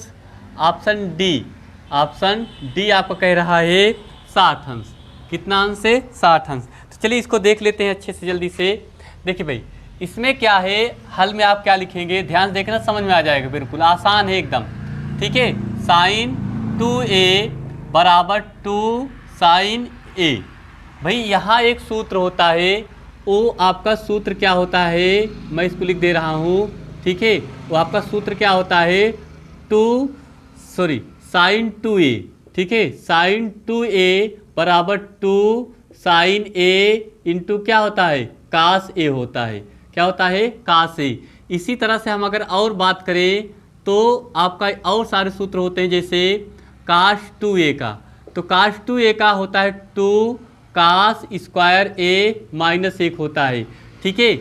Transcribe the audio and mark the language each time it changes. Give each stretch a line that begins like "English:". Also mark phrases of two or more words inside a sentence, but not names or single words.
English: option D
Hindi: आपका कह रहा है 60 अंश। कितना अंश है, 60 अंश। तो चलिए इसको देख लेते हैं अच्छे से जल्दी से। देखिए भाई इसमें क्या है, हल में आप क्या लिखेंगे, ध्यान देखना, समझ में आ जाएगा, बिल्कुल आसान है एकदम, ठीक है।
English: sin 2a बराबर 2 sin a।
Hindi: भाई यहाँ एक सूत्र होता है, वो आपका सूत्र क्या होता है, मैं इसको लिख दे रहा हूँ, ठीक है। वो आपका सूत्र क्या होता है,
English: sin 2a,
Hindi: ठीक है।
English: sin 2a
Hindi: बराबर
English: 2 sin a into
Hindi: क्या होता है,
English: cos a
Hindi: होता है। क्या होता है,
English: cos a।
Hindi: इसी तरह से हम अगर और बात करें तो आपका और सारे सूत्र होते हैं, जैसे
English: cos 2a
Hindi: का, तो
English: cos 2a
Hindi: का होता है
English: 2 cos square a minus 1
Hindi: होता है, ठीक है।